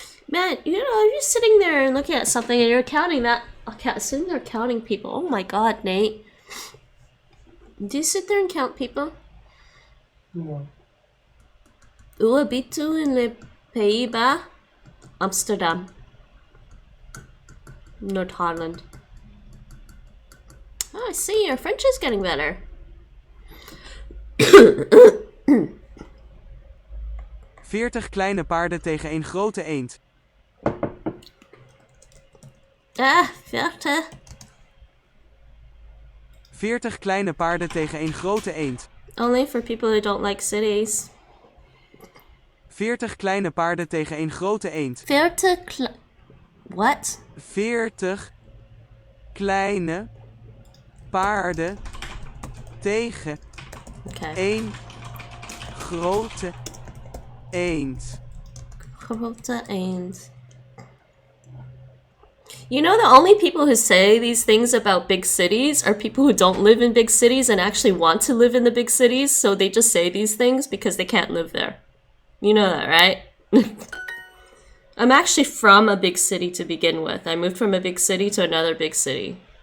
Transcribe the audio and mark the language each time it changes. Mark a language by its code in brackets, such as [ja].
[en] Man, you know, you're sitting there and looking at something and you're counting that. Sitting there counting people. Oh my god, Nate. Do you sit there and count people? No. [fr] Où habites-tu in les Pays-Bas? [en] Amsterdam. North Holland. Oh, I see. Your French is getting better. [nl] 40 kleine paarden tegen een grote eend. 40. 40 kleine paarden tegen een grote eend. [en] Only for people who don't like cities. [nl] 40 kleine paarden tegen een grote eend. [en] 40 What? [nl] 40 kleine paarden tegen een grote eend. Grote eend. [en] You know, the only people who say these things about big cities are people who don't live in big cities and actually want to live in the big cities, so they just say these things because they can't live there. You know that, right? I'm actually from a big city to begin with. I moved from a big city to another big city.